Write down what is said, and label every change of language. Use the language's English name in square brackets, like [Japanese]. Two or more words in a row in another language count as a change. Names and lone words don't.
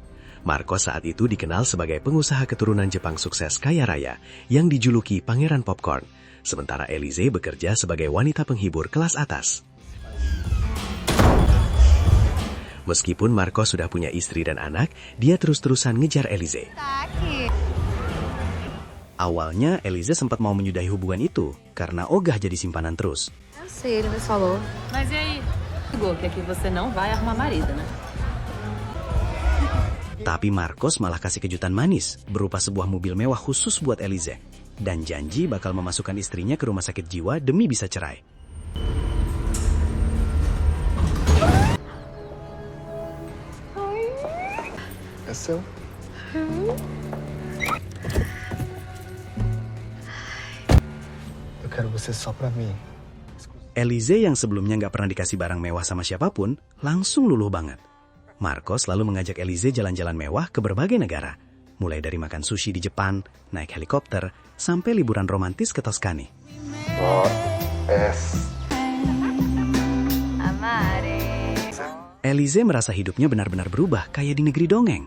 [Indonesian] Marcos saat itu dikenal sebagai pengusaha keturunan Jepang sukses kaya raya yang dijuluki Pangeran Popcorn, sementara Elize bekerja sebagai wanita penghibur kelas atas. Meskipun Marcos sudah punya istri dan anak, dia terus-terusan ngejar Elize. Awalnya, Elize sempat mau menyudahi hubungan itu karena ogah jadi simpanan terus. [Portuguese] Eu sei, ele me falou. Mas e aí? Ligou que aqui você não vai arrumar marido, né? [Indonesian] Tapi Marcos malah kasih kejutan manis, berupa sebuah mobil mewah khusus buat Elize, dan janji bakal memasukkan istrinya ke rumah sakit jiwa demi bisa cerai. [Portuguese] É seu? Eu quero você só pra mim. [Indonesian] Elize yang sebelumnya nggak pernah dikasih barang mewah sama siapapun, langsung luluh banget. Marcos lalu mengajak Elize jalan-jalan mewah ke berbagai negara, mulai dari makan sushi di Jepang, naik helikopter, sampai liburan romantis ke Toskani. Elize merasa hidupnya benar-benar berubah kayak di negeri dongeng.